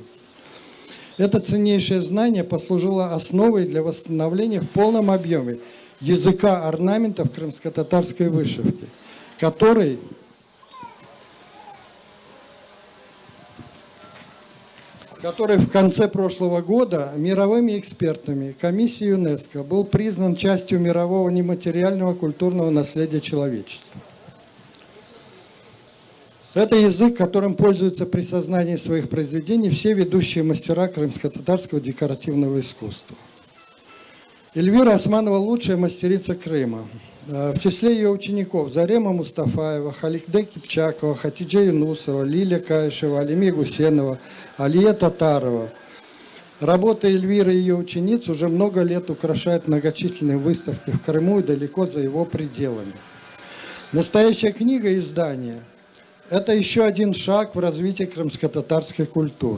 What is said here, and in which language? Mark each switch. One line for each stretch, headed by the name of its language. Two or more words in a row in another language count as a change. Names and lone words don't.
Russian: Это ценнейшее знание послужило основой для восстановления в полном объеме языка орнаментов крымско-татарской вышивки, который в конце прошлого года мировыми экспертами комиссии ЮНЕСКО был признан частью мирового нематериального культурного наследия человечества. Это язык, которым пользуются при создании своих произведений все ведущие мастера крымско-татарского декоративного искусства. Эльвира Османова – лучшая мастерица Крыма. В числе ее учеников Зарема Мустафаева, Халикде Кипчакова, Хатиджа Юнусова, Лиля Каишева, Алиме Гусенова, Алия Татарова. Работы Эльвиры и ее учениц уже много лет украшают многочисленные выставки в Крыму и далеко за его пределами. Настоящая книга издания – это еще один шаг в развитии крымско-татарской культуры.